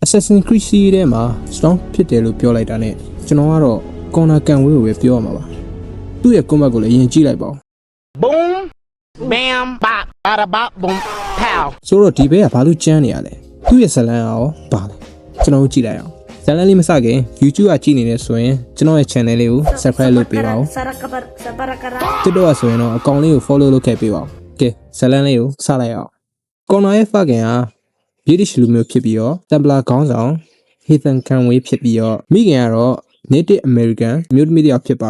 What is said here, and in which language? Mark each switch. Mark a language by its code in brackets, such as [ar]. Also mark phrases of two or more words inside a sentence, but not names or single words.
[my] Assassin's Creed စီးထဲမှာ strong ဖြစ်တယ်လို့ပြောလိုက်တာနဲ့ကျွန်တော်ကတော့ corner ကန်ဝေးကိုပဲပြောရမှာပါသူ့ရဲ့ combat ကိုလည်းယဉ်ကြည့်လိုက်ပါဦး Boom bam bop bada bop boom pow ဆိုတော့ဒီဘက်ကဘာလို့ကြမ်းနေရလဲသူ့ရဲ့ဇလန်းရောဘာလဲကျွန်တော်တို့ကြည့်လိုက်အောင်ဇလန်းလေးမစခင် YouTube ကကြည့်နေနေဆိုရင်ကျွန်တော်ရဲ့ channel လေးကို subscribe လုပ်ပေးပါဦးတူတော့ဆိုရင်တော့အကောင့်လေးကို follow လုပ်ခဲ့ပေးပါဦးကဲဇလန်းလေးကိုစလိုက်အောင် corner ရဲ့ fucking ဟာ British လူမျိုးဖြစ်ပြီးတော့ Templar ခေါင်းဆောင် Heathen Canway ဖြစ်ပြီးတော့မိခင်ကတော့ [en] Native American [my] မျိုးသမီးတစ်ယောက်ဖြစ်